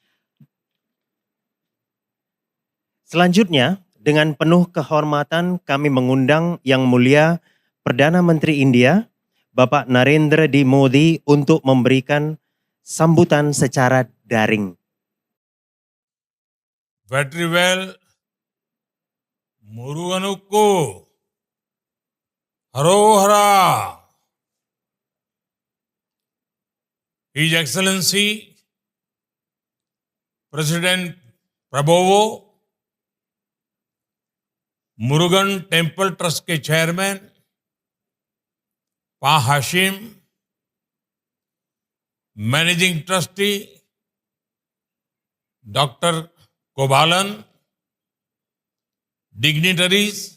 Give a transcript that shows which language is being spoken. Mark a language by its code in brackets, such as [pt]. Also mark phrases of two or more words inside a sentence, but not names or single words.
[id] Selanjutnya, dengan penuh kehormatan kami mengundang Yang Mulia Perdana Menteri India, Bapak Narendra D. Modi untuk memberikan sambutan secara daring. [ta] வெற்றிவேல் முருகனுக்கு ஹரோஹரா [en] His Excellency President Prabowo Murugan Temple Trust ke chairman Pa Hashim, managing trustee Doctor Kobalan, dignitaries,